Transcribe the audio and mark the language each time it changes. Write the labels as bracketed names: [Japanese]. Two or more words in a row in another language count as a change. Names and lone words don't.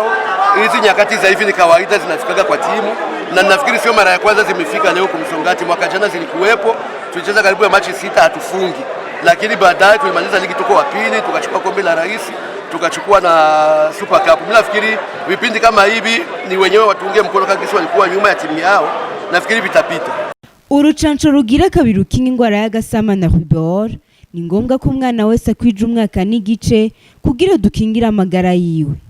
[Swahili] Hizi nyakati za hivi ni kawaida zinafikaga kwa timu, na nafikiri sio mara ya kwanza zimefika leo kumsongati. Mwaka jana zilikuwepo, tulicheza karibu ya machi 6 hatufungi, lakini baadaye tulimaliza ligi tuko wa pili, tukachukua kombe la rais, tukachukua na Super Cup. Mimi nafikiri vipindi kama hivi ni wenyewe watunge mkono kagisi walikuwa nyuma ya timu yao, nafikiri vitapita. [Rundi] Urucanco rugira kabiri rukinga ingwara y'agasama na rubor ni ngombwa ko umwana wese akwije umwaka n'igice kugira dukingira amagara yiwe.